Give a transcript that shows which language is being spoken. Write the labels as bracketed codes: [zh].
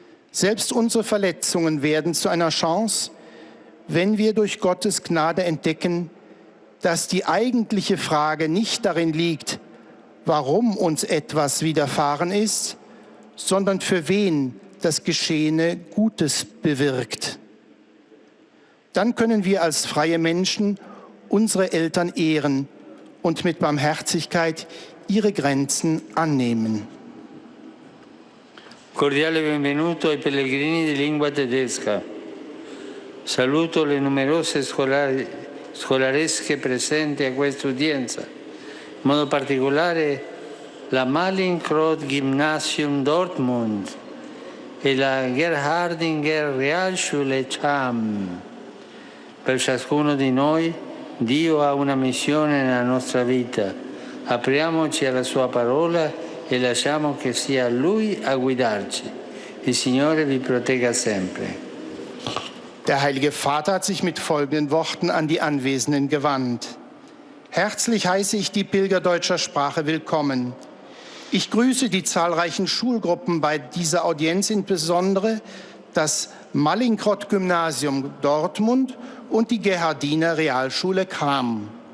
[de] Selbst unsere Verletzungen werden zu einer Chance, wenn wir durch Gottes Gnade entdecken, dass die eigentliche Frage nicht darin liegt, warum uns etwas widerfahren ist, sondern für wen das Geschehene Gutes bewirkt. Dann können wir als freie Menschen unsere Eltern ehren und mit Barmherzigkeit ihre Grenzen annehmen. [it] Cordiale benvenuto ai pellegrini di lingua tedesca. Saluto le numerose scolaresche presenti a questa udienza, in modo particolare la Mallinckrodt Gymnasium Dortmund e la Gerhardinger Realschule Cham. Per ciascuno di noi Dio ha una missione nella nostra vita. Apriamoci alla sua parola e lasciamo che sia Lui a guidarci. Il Signore vi protegga sempre. [de] Der Heilige Vater hat sich mit folgenden Worten an die Anwesenden gewandt. Herzlich heiße ich die Pilger deutscher Sprache willkommen. Ich grüße die zahlreichen Schulgruppen bei dieser Audienz, insbesondere das Mallinckrodt-Gymnasium Dortmund und die Gerhardiner Realschule Cham.